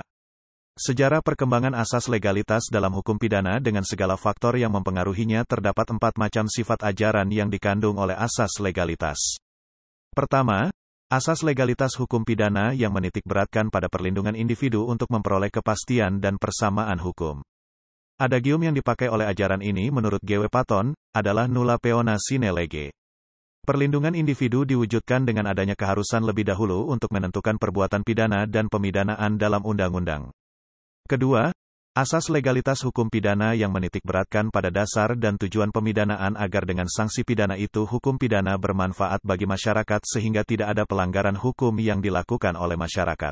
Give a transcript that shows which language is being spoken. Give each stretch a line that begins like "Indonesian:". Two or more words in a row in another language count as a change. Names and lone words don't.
Indonesian: Sejarah perkembangan asas legalitas dalam hukum pidana dengan segala faktor yang mempengaruhinya terdapat 4 macam sifat ajaran yang dikandung oleh asas legalitas. Pertama, asas legalitas hukum pidana yang menitikberatkan pada perlindungan individu untuk memperoleh kepastian dan persamaan hukum. Adagium yang dipakai oleh ajaran ini menurut G.W.
Latin: Paton, adalah nulla peona sine lege.
Indonesian: Perlindungan individu diwujudkan dengan adanya keharusan lebih dahulu untuk menentukan perbuatan pidana dan pemidanaan dalam undang-undang. Kedua, asas legalitas hukum pidana yang menitikberatkan pada dasar dan tujuan pemidanaan agar dengan sanksi pidana itu hukum pidana bermanfaat bagi masyarakat sehingga tidak ada pelanggaran hukum yang dilakukan oleh masyarakat.